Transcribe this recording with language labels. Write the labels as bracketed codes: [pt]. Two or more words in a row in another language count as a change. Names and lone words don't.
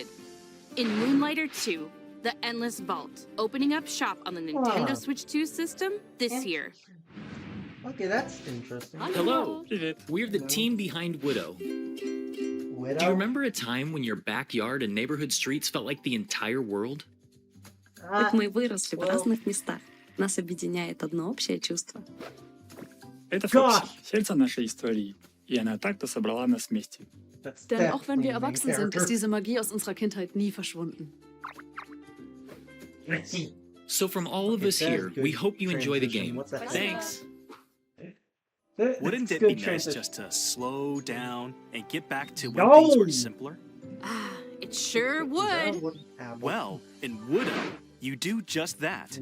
[en] In Moonlighter 2, The Endless Vault, opening up shop on the Nintendo Huh. Switch 2 system this year. Okay, that's interesting. Hello, we're the team behind Widow. Widow? Do you remember a time when your backyard and neighborhood streets felt like the entire world? Ah, [ru] Мы выросли в [en] well- [ru] разных местах. Нас объединяет одно общее чувство. Это [en] Gosh. [ru] Фокси, сердце нашей истории. И она так-то собрала нас вместе. [en] that's [de] Denn auch wenn [en] definitely [de] wir [en] the main [de] erwachsen sind, ist [en] character. [de] diese Magie aus unserer Kindheit nie verschwunden. [en] So from all of Okay, us that's here, good we hope you enjoy the transition. game. What's that? Thanks. Wouldn't It's it be good nice transition. just to slow down and get back to when No! things were simpler? It sure would. Well, in Widow, you do just that.